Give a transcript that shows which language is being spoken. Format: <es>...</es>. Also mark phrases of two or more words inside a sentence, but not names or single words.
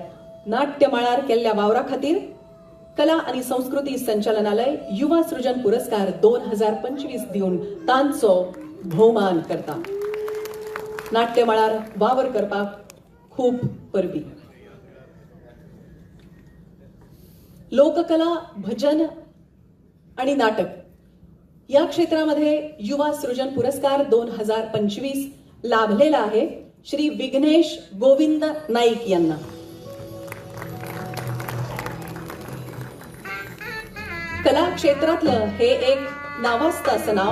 <kok>नाट्य मळार केल्ल्या वावरा खातीर कला आणि संस्कृती संचालनालय युवा सृजन पुरस्कार 2025 दिवन तांचो भोवमान करता. नाट्य मळार वावर करपाक खूप परबी.</kok> <mr>लोककला, भजन आणि नाटक या क्षेत्रामध्ये युवा सृजन पुरस्कार 2025 लाभलेला आहे श्री विघ्नेश गोविंद नाईक यांना. कला क्षेत्रातलं हे एक नावाजतं असं नाव.</mr>